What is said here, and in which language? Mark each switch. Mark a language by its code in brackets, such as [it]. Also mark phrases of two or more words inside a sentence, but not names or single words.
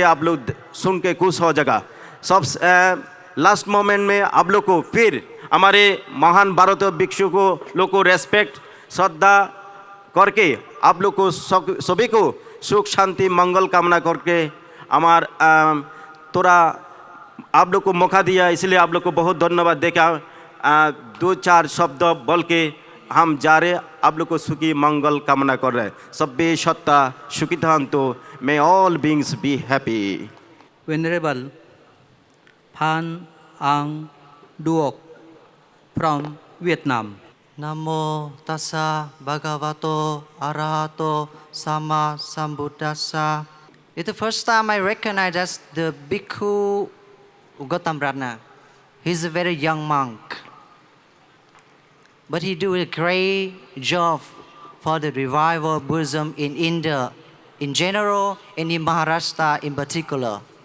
[hi] आप लोग सुन के खुश हो जाएगा। सब [en] last moment [hi] में आप लोग को फिर हमारे महान भारतीय भिक्षु को लोग को रेस्पेक्ट श्रद्धा करके आप लोग को सभी को सुख शांति मंगल कामना करके हमार थोड़ा आप लोग को मौका दिया, इसलिए आप लोग को बहुत धन्यवाद देखा। 2-4 शब्द बोल के हम जा रहे, आप लोग को सुखी मंगल कामना कर रहे। [pi] सभ्य सत्ता सुखी तो [en] may all beings be happy. Venerable Phan Ang Duoc from Vietnam. [pi] Namo tassa bhagavato arahato sama sambuddhassa. [en] It's the first time I recognize as the Bhikkhu Gautam Ratna. He's a very young monk. but he do a great job for the revival of Buddhism in India in general and in Maharashtra in particular.